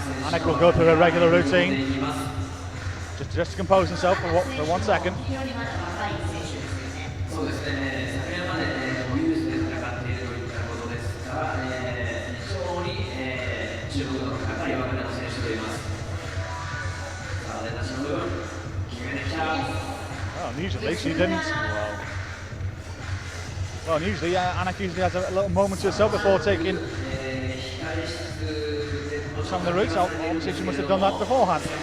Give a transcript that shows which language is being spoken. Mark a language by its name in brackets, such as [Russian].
[English] Annika will go through her regular routine. Just to compose himself for 1 second. [Japanese] そうですね、昨年まで、ユースで戦っているといったことですから、非常に、注目の高い若手の選手といます。さあ、出だしの部分、決めてきた。 [English] Well, usually she didn't. Well, usually Anak usually has a little moment to herself before taking some of the routes. Obviously, she must have done that beforehand.